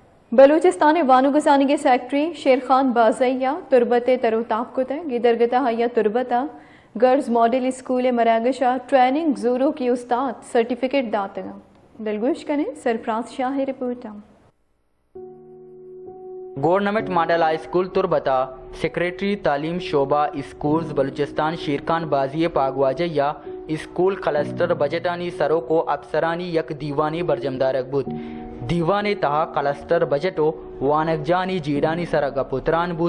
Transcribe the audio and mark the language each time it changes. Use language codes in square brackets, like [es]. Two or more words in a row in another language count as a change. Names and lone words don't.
[bal] بلوچستان وانوگسانی کے سیکٹری شیرخان بازیا تربت تروتاب کو گدرگتا ہیا تربتا گرلز ماڈل اسکول مراگشا ٹریننگ زورو کی استاد سرٹیفکیٹ داتگا دلگوش کریں سرفراز شاہ رپورٹ. گورنمنٹ ماڈل ہائی اسکول تربتا سیکریٹری تعلیم شعبہ اسکولز بلوچستان شیرخان بازی پاگواجہ یا اسکول کلسٹر بجٹانی سرو کو افسرانی یک دیوانی برجمدارک بود. دیوانی تہا کلسٹر بجٹو وانک جانی جیڈانی سرگا پتران بود.